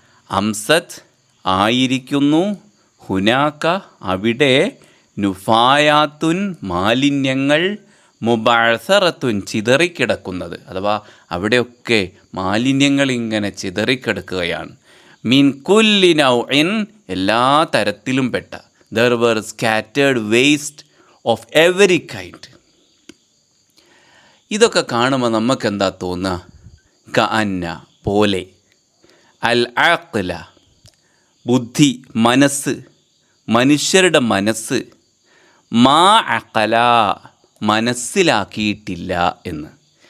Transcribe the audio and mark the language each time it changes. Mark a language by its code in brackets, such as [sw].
[ml] അംസത്ത് ആയിരിക്കുന്നു, ഹുനാക്ക അവിടെ, നുഫായാത്തുൻ മാലിന്യങ്ങൾ, മുബഅസറത്തുൻ ചിതറിക്കിടക്കുന്നത്. അഥവാ അവിടെയൊക്കെ മാലിന്യങ്ങൾ ഇങ്ങനെ ചിതറിക്കിടക്കുകയാണ്. [ar] മിൻ കുല്ലി നൗഇൻ [ml] എല്ലാ തരത്തിലും പെട്ട. [en] There were scattered waste of every kind. [ml] ഇതൊക്കെ കാണുമ്പോൾ നമുക്കെന്താ തോന്നുക? കഅന്ന പോലെ, അൽ അഖ്ല ബുദ്ധി, മനസ്സ്, മനുഷ്യരുടെ മനസ്സ്, മാ അഖല മനസ്സിലാക്കിയിട്ടില്ല എന്ന്.